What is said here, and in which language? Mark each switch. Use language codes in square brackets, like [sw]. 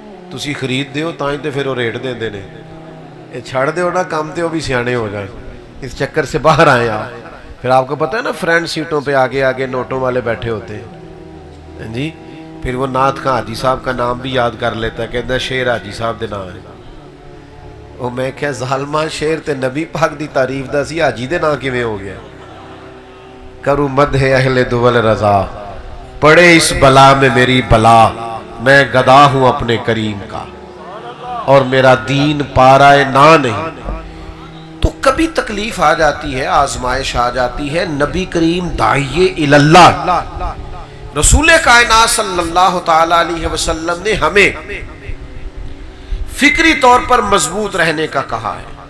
[pa] تسی خرید دیو تائیں تے پھر وہ ریٹ دیں دینے, یہ چھڑ دیو نا کام تے وہ بھی سیانے ہو جائیں. [ur] اس چکر سے باہر آئیں آپ. پھر آپ کو پتہ ہے نا فرینڈ سیٹوں پہ آگے آگے نوٹوں والے بیٹھے ہوتے ہیں جی, پھر وہ نعت خان حاجی صاحب کا نام بھی یاد کر لیتا ہے, کہتا ہے [pa] شیر حاجی صاحب دے نام ہے. وہ میں کہا ظالمہ شیر تے نبی پاک دی تعریف دا سی, حاجی دے نام کیویں ہو گیا. [ur] کروں مدح اہل دول رضا, پڑے اس بلا میں میری بلا, میں گدا ہوں اپنے کریم کا اور میرا دین پارائے نہ نہیں. تو کبھی تکلیف آ جاتی ہے, آزمائش آ جاتی ہے. نبی کریم داعیے اللہ رسول کائنات صلی اللہ تعالیٰ علیہ وسلم نے ہمیں فکری طور پر مضبوط رہنے کا کہا ہے.